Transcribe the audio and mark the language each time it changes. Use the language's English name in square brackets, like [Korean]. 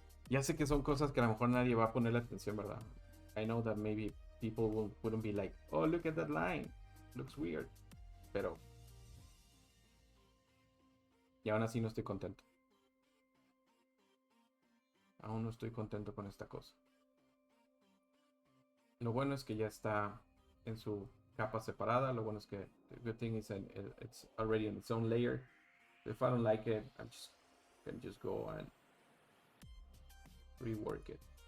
[Spanish] Ya sé que son cosas que a lo mejor nadie va a ponerle atención, ¿verdad? [English] I know that maybe people wouldn't be like, oh, look at that line. Looks weird. Pero. [Spanish] Y aún así no estoy contento. Aún no estoy contento con esta cosa. Lo bueno es que ya está en su capa separada. Lo bueno es que [English] the good thing is it's already in its own layer. If I don't like it, I can just go and rework it.